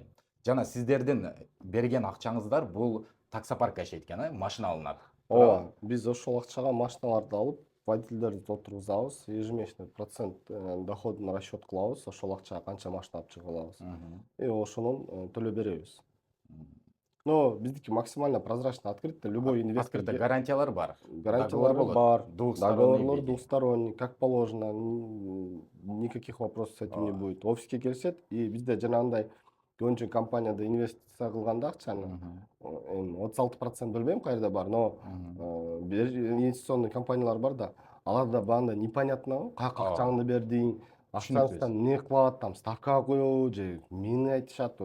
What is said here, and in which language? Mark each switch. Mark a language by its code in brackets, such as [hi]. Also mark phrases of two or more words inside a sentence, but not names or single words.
[ky] Жана сиздердин берген акчаңыздар бул таксопаркка иштейт экен, машина алынат. Ооба, биз ошол акчага машиналарды алып, водительдерди отургузабыз, [ru] ежемесячный процент [ky] доходун расчет кылабыз, ошол акчага канча машина алып чыгып алабыз. И ошонун төлөп беребиз. Но биздики [ru] максимально прозрачно, открыто, любой инвестор. Открыто, [ky] гарантиялар бар. Гарантиялары бар, договорлор [ru] двухсторонний, как положено, никаких вопросов с этим не будет. [ky] Офиске келишет, и бизде жанагындай көбүнчө компанияда инвестиция кылганда акчаны 36% билбейм каерде бар, но инвестиционный компаниялар бар да, аларда баандай непонятно, каяка акчаңды бердиң, акчаңыздан эмне кылат, [ru] там ставка [ky] коебу же эмнени айтышат.